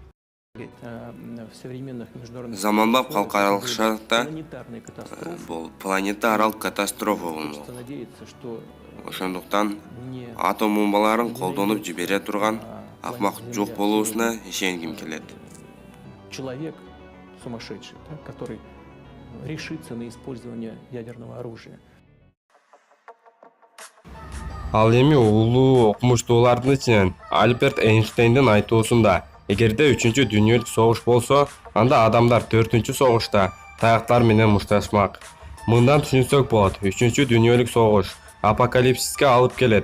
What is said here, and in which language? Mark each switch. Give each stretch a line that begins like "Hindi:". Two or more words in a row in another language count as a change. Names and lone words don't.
Kyrgyz: Заманбап калкаралык шартта бул планетаралык катастрофа болмок. Ошондуктан атом бомбаларын колдонуп жибере турган акмак жок болуусуна ишенгим келет.
Russian: Человек сумасшедший, который решится на использование ядерного оружия.
Kyrgyz: Ал эми улуу окумуштуулардын ичинен Альберт Эйнштейндин айтуусунда, эгерде 3-дүйнөлүк согуш болсо, анда адамдар 4-согушта таяктар менен мушташмак. Мындан түшүнсөк болот, 3-дүйнөлүк согуш апокалипсиске алып келет.